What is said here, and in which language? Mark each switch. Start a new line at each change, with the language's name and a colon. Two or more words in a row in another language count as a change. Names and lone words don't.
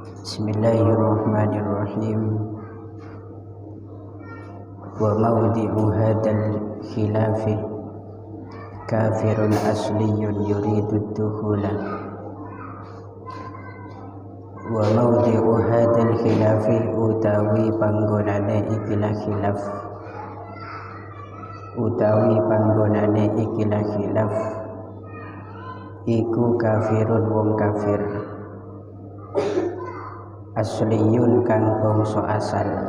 Arabic: بسم الله الرحمن الرحيم. وموضع هذا الخلاف كافر أصلي يريد الدخول. وموضع هذا الخلاف
Javanese: utawi panggonane ikilah khilaf, utawi panggonane ikilah khilaf iku kafirun wong kafir, asliyun kang bangsa asal,